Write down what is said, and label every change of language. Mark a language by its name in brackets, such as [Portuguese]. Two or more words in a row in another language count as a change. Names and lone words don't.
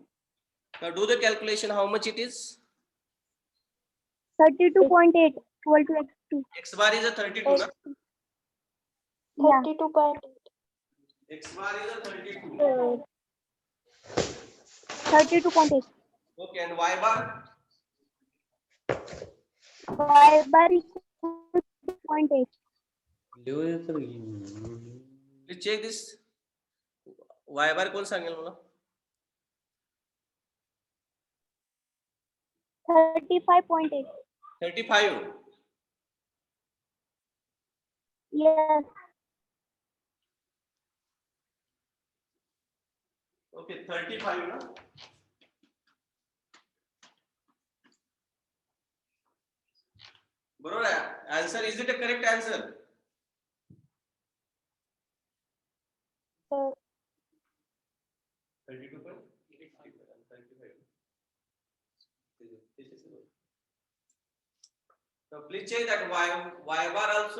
[English] Now do the calculation. How much it is? 32.8 equal to x2. X bar is a 32. Na? Yeah. 32.8. X bar is a 32. 32.8. Okay, and Y bar? Y bar equal to 0.8. Please check this. Y bar [Marathi] कौन सांगेल मला? [English] 35.8. 35. Yes. Okay, 35 ना? [Marathi] बरोबर आहे. [English] Answer, is it a correct answer? Sir, 32.8. So please check that Y bar also.